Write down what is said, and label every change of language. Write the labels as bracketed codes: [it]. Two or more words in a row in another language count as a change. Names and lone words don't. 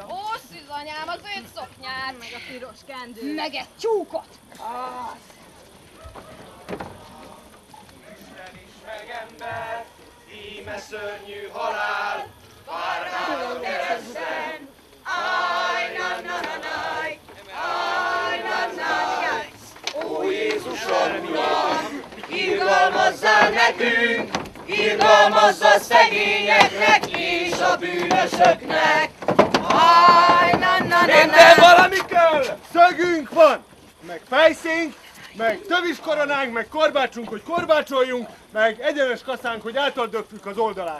[hu] Ó, szűzanyám, az zöld szoknyát. Meg a piros kendő. Meg egy tyúkot. Ember, íme szörnyű halál, várnálom kereszten. Ajj-na-na-na-naj! Ajj-na-na-naj! Ó Jézusom, Uram, irgalmazzál nekünk, irgalmazza szegényeknek és a bűnösöknek. Minden valami kell! Szögünk van, meg fejszénk, meg töviskoronánk, meg korbácsunk, hogy korbácsoljunk, meg egyenes kaszánk, hogy átaldögtük az oldalát.